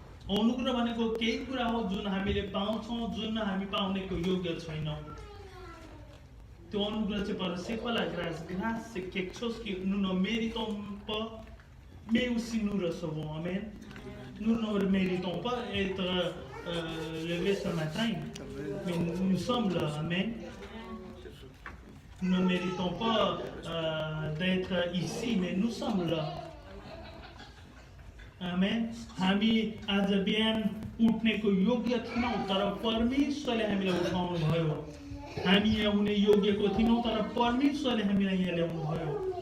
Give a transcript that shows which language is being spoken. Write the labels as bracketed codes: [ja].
[ne] अनुग्रह भनेको केही कुरा हो जुन हामीले पाउँछौँ जुन हामी पाउनेको योग्य छैनौँ. त्यो अनुग्रह चाहिँ पर [fr] c'est quoi la grâce? Grâce c'est quelque chose que nous ne méritons pas. Mais aussi nous recevons, amen. Nous ne méritons pas être levés ce matin, mais nous sommes là, amen. Nous ne méritons pas d'être ici, mais nous sommes là. Amen. [ne] हामी आज बिहान उठ्नेको योग्य थिनौँ तर परमेश्वरले हामीलाई उठाउनु भयो. हामी यहाँ हुने योग्यको थिनौँ तर परमेश्वरले हामीलाई यहाँ ल्याउनु भयो.